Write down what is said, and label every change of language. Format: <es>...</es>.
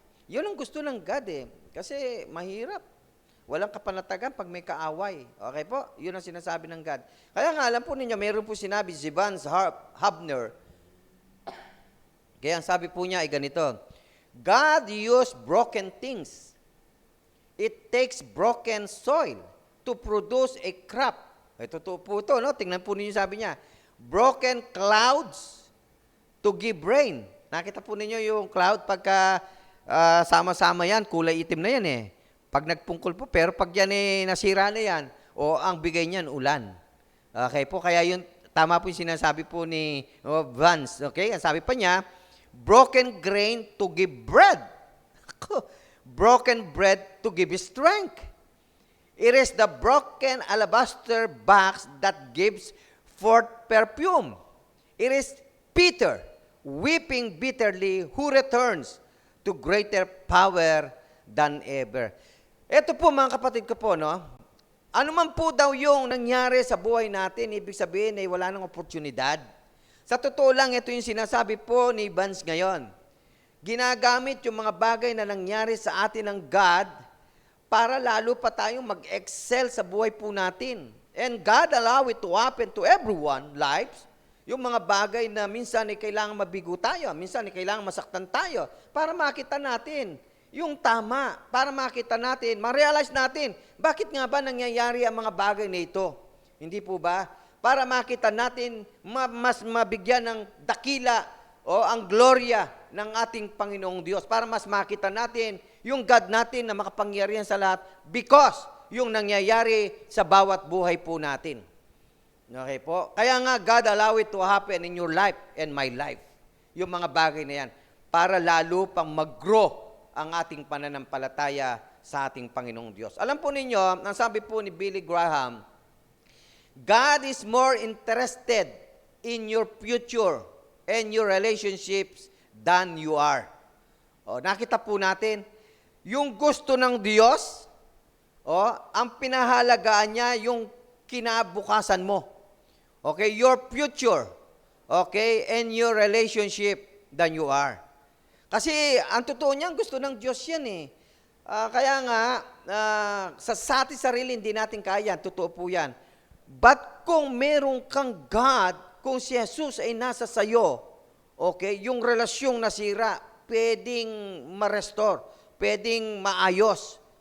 <tl>Yun ang gusto ng God Kasi mahirap. Walang kapanatagan pag may kaaway. Okay po? Yun ang sinasabi ng God. Kaya nga, alam po ninyo, mayroon po sinabi si Vance Hubner. Kaya ang sabi po niya ay ganito,</tl> <en>God used broken things. It takes broken soil to produce a crop.</en> <tl>Ay, totoo po ito, Tingnan po ninyo sabi niya.</tl> <en>Broken clouds to give rain.</en> <tl>Nakita po ninyo yung cloud pagka sama-sama yan, kulay itim na yan Pag nagpungkol po, pero pag yan nasira na yan, ang bigay niyan, ulan. Okay po, kaya yun, tama po yung sinasabi po ni Vance.</tl> <en>Okay,</en> <tl>ang sabi pa niya,</tl> <en>broken grain to give bread. Broken bread to give strength. It is the broken alabaster box that gives forth perfume. It is Peter, weeping bitterly, who returns to greater power than ever.</en> <tl>Ito po mga kapatid ko po, Ano man po daw yung nangyari sa buhay natin, ibig sabihin ay wala nang oportunidad. Sa totoo lang, ito yung sinasabi po ni Vance ngayon. Ginagamit yung mga bagay na nangyari sa atin ng God para lalo pa tayong mag-excel sa buhay po natin.</tl> <en>And God allow it to happen to everyone lives.</en> <tl>Yung mga bagay na minsan ay kailangan mabigo tayo, minsan ay kailangan masaktan tayo para makita natin yung tama, para makita natin, ma-realize natin, bakit nga ba nangyayari ang mga bagay na ito? Hindi po ba? Para makita natin, mas mabigyan ng dakila o ang gloria ng ating Panginoong Diyos. Para mas makita natin yung God natin na makapangyarihan sa lahat because yung nangyayari sa bawat buhay po natin.</tl> <en>Okay po? Kaya nga, God allow it to happen in your life and my life.</en> <tl>Yung mga bagay na yan. para lalo pang mag-grow ang ating pananampalataya sa ating Panginoong Diyos. Alam po ninyo, ang sabi po ni</tl> <en>Billy Graham, God is more interested in your future and your relationships than you are.</en> <tl>Nakita po natin, yung gusto ng Diyos, ang pinahalagaan niya yung kinabukasan mo.</tl> <en>Okay, your future. Okay, and your relationship than you are.</en> <tl>Kasi ang totoo niyan, gusto ng Diyos yan eh. Kaya nga, sa ating sarili, hindi natin kaya. Totoo po yan. But kung meron kang God, kung si Jesus ay nasa sayo, okay, yung relasyong nasira, pwedeng ma-restore, pwedeng maayos.</tl>